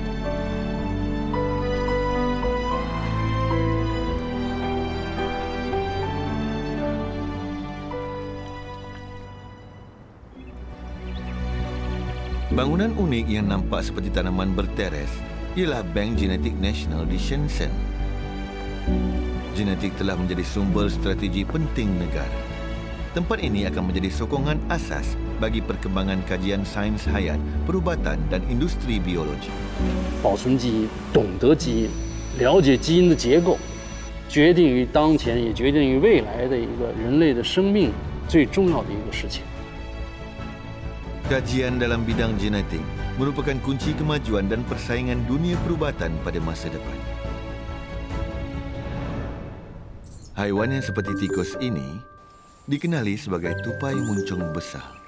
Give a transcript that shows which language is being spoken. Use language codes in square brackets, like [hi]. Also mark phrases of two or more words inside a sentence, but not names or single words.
[ms] Bangunan unik yang nampak seperti tanaman berteres ialah Bank Genetik Nasional di Shenzhen. Genetik telah menjadi sumber strategi penting negara. Tempat ini akan menjadi sokongan asas bagi perkembangan kajian sains hayat, perubatan dan industri biologi. [zh] 保存基因，懂得基因，了解基因的结构，决定于当前也决定于未来的一个人类的生命最重要的一个事情。 [ms] Kajian dalam bidang genetik merupakan kunci kemajuan dan persaingan dunia perubatan pada masa depan. Haiwan yang seperti tikus ini dikenali sebagai tupai muncung besar.